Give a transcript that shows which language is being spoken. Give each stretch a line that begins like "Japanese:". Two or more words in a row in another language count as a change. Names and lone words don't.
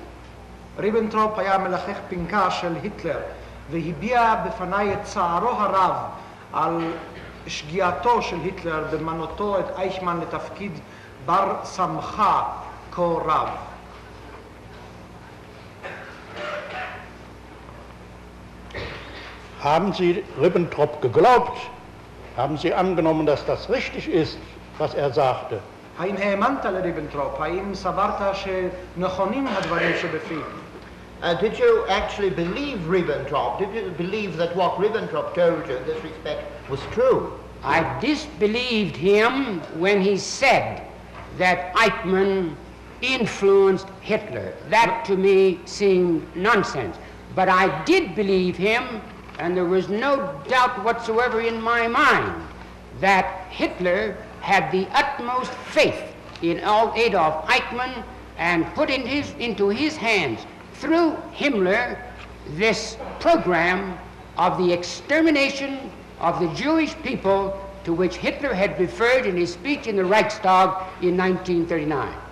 Hebrew: ריבנטרופ היה מלחך פנקה של היטלר והביע בפניי את צערו הרב על שגיאתו של היטלר במנותו את אייכמן לתפקיד בר סמכה כה רב.
German: Haben Sie Ribbentrop geglaubt? Haben Sie angenommen, dass das richtig ist, was er sagte?
Hebrew: האם האמנת לריבנטרופ? האם סברת שנכונים הדברים שבפיו?
English: Did you actually believe Ribbentrop? Did you believe that what Ribbentrop told you in this respect was true? I disbelieved him when he said that Eichmann influenced Hitler. That to me seemed nonsense. But I did believe him, and there was no doubt whatsoever in my mind that Hitler had the utmost faith in Adolf Eichmann and put into his hands, through Himmler, this program of the extermination of the Jewish people to which Hitler had referred in his speech in the Reichstag in 1939.